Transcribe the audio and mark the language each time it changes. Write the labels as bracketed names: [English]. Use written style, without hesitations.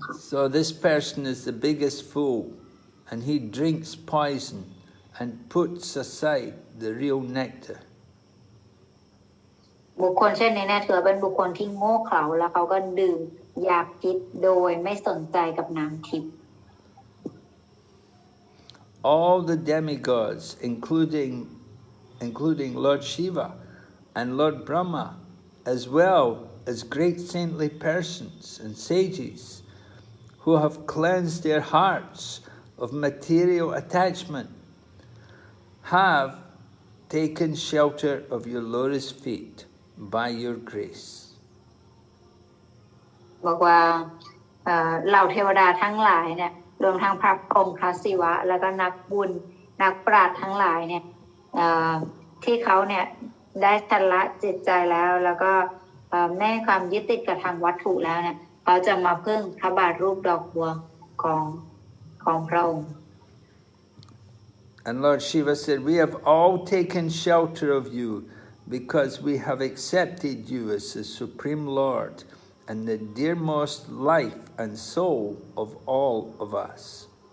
[English] So this person is the biggest fool, and he drinks poison and puts aside the real nectar. [Thai] บุคคลเช่นนี้เนี่ยถือเป็นบุคคลที่โง่เขลาแล้วเขาก็ดื่มยาพิษโดยไม่สนใจกับน้ำทิพย์ [English] All the demigods, including Lord Shiva and Lord Brahma, as well as great saintly persons and sages who have cleansed their hearts of material attachment, have taken shelter of your lotus feet by your grace. [Thai] บอกว่าเหล่าเทวดาทั้งหลายเนี่ยรวมทั้งพระพรหมพระศิวะแล้วก็นักบุญนักปราชญ์ทั้งหลายเนี่ยที่เขาเนี่ยได้ชำระจิตใจแล้วก็ไม่ให้ความยึดติดกับทางวัตถุแล้วเนี่ยเขาจะมาพึ่งพระบาทรูปดอกบัวของพระองค์ [English] And Lord Shiva said, we have all taken shelter of you because we have accepted you as the Supreme Lord and the dearmost life and soul of all of us.